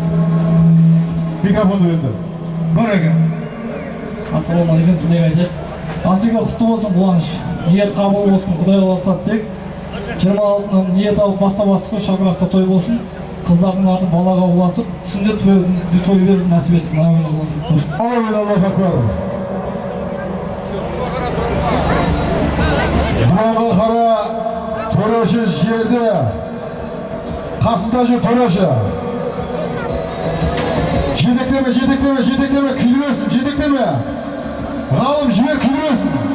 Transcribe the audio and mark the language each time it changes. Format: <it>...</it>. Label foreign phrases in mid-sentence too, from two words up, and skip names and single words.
<kk>Микрофонды берді. Бәрекелді. Ассалаумағалейкум, тілек айтайық. Асыға құтты болсын қуаныш. Ниет қабыл болсын, Құдай қаласа тек. 26-нан ниет алып бастап атысқа шаңырақта той болсын. Қыздардың аты балаға ұласып, түсінде той беріп нәсіп етсін. Амин,</kk> <ar>الله أكبر.</ar> <kk>Бұланға қара төреші жерде. Қасында жүр төреші. Жетектеме, күйдіресін, жетектеме. Ғалым, жібер, күйдіресін.</kk>